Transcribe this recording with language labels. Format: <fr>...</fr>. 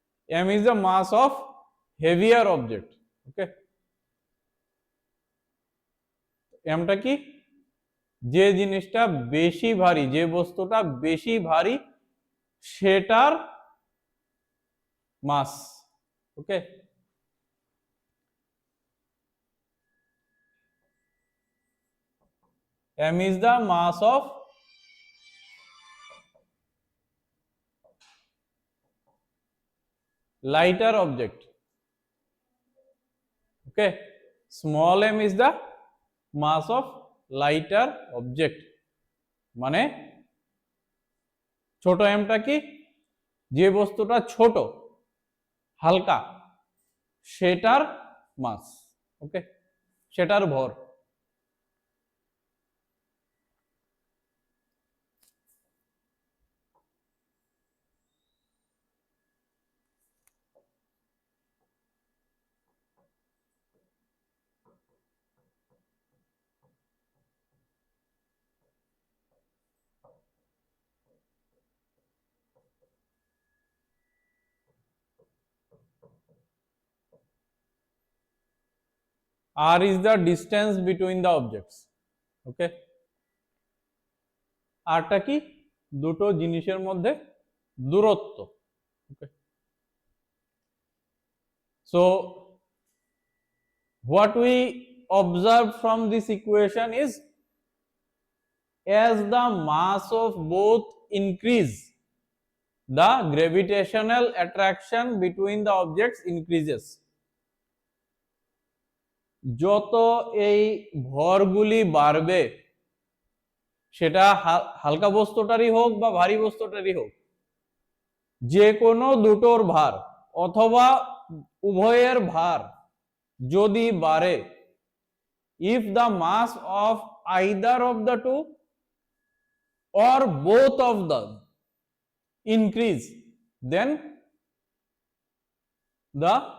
<en>M is the mass of heavier object, okay.</en> <bn>M টা কি, যে জিনিসটা বেশি ভারী, যে বস্তুটা বেশি ভারী সেটার মাস, ওকে।</bn> <en>M is the mass of lighter object, okay. Small m is the mass of lighter object,</en> <bn>মানে ছোট m টা কি, যে বস্তুটা ছোট হালকা সেটার মাস, ওকে, সেটার ভর।</bn> <en>R is the distance between the objects, okay.</en> <bn>R টা কি, দুটো জিনিসের মধ্যে দূরত্ব, okay.</bn> <en>So what we observe from this equation is, as the mass of both increase, the gravitational attraction between the objects increases.</en> <bn>যত এই ভরগুলি বাড়বে, সেটা হালকা বস্তুটারই হোক বা ভারী বস্তুটারই হোক, যে কোনো দুটোর ভার অথবা উভয়ের ভার যদি বাড়ে,</bn> <en>if the mass of either of the two or both of them increase, then the</en>